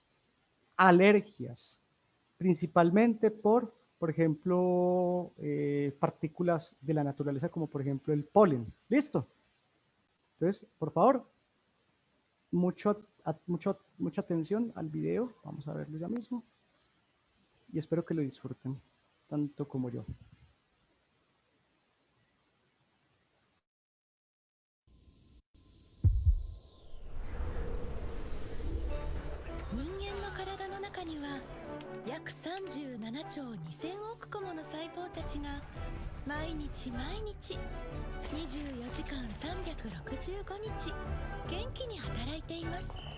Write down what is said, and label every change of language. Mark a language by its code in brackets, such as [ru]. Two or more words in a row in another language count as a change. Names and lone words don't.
[es] Alergias, principalmente por ejemplo, partículas de la naturaleza, como por ejemplo el polen. ¿Listo? Entonces, por favor, mucha atención al video. Vamos a verlo ya mismo. Y espero que lo disfruten, tanto como yo. [ja] 約37兆2000億個もの細胞たちが毎日毎日24時間365日元気に働いています。